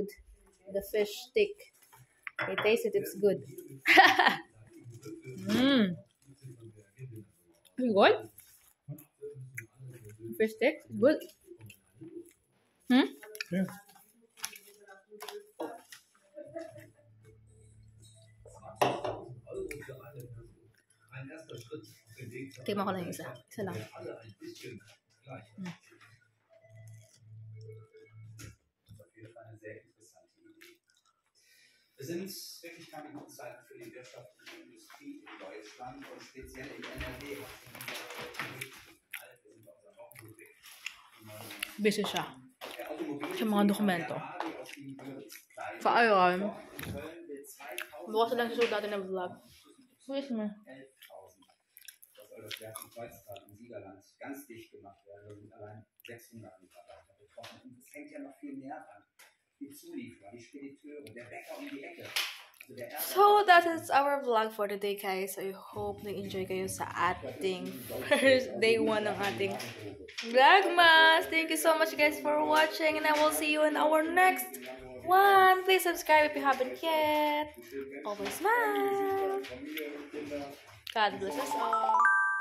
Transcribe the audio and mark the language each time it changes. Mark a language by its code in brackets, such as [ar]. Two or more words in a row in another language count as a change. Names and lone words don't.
[en] The fish stick. I taste it, it's good. Good? Fish stick? Good? Yeah. [tl] Tingnan ko lang yung isa. Isa lang. [de] Es sind wirklich keine guten Zeiten für die wirtschaftliche Industrie in Deutschland und speziell in NRW. [tl] Busy siya. Sa mga dokumento. Sa ayon, bukas lang susunod natin ng vlog. [en] Wish me. [de] Das soll das Werk in Kreuztal im Siegerland ganz dicht gemacht werden. Da sind allein 600 Mitarbeiter betroffen. Und es hängt ja noch viel mehr dran. Die Zulieferer, die Spediteure, der Bäcker um die Ecke. [en] So that is our vlog for today, guys. [tl] I hope nag-enjoy kayo sa ating [en] first day 1 [tl] ng ating vlogmas. [en] Thank you so much, guys, for watching, and I will see you in our next one. Please subscribe if you haven't yet. Always smile. God bless us all.